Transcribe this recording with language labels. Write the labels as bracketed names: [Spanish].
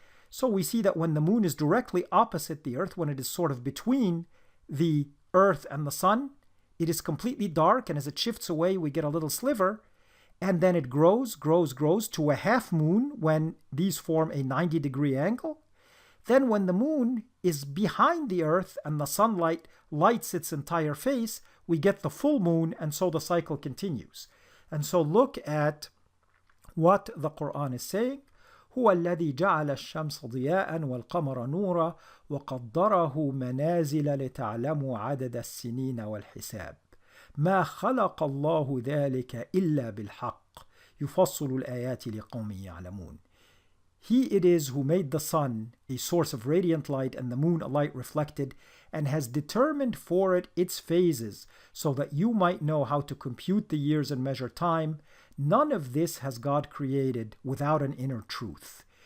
[English] So we see that when the moon is directly opposite the earth, when it is sort of between the earth and the sun, it is completely dark, and as it shifts away we get a little sliver, and then it grows to a half moon when these form a 90-degree angle. Then when the moon is behind the earth and the sunlight lights its entire face, we get the full moon, and so the cycle continues. And so look at what the Quran is saying. [Arabic] هو الذي جعل الشمس ضياء والقمر نورا وقدره منازل لتعلموا عدد السنين والحساب ما خلق الله ذلك إلا بالحق يفصل الآيات لقوم يعلمون. [English] He it is who made the sun a source of radiant light and the moon a light reflected, and has determined for it its phases, so that you might know how to compute the years and measure time. None of this has God created without an inner truth.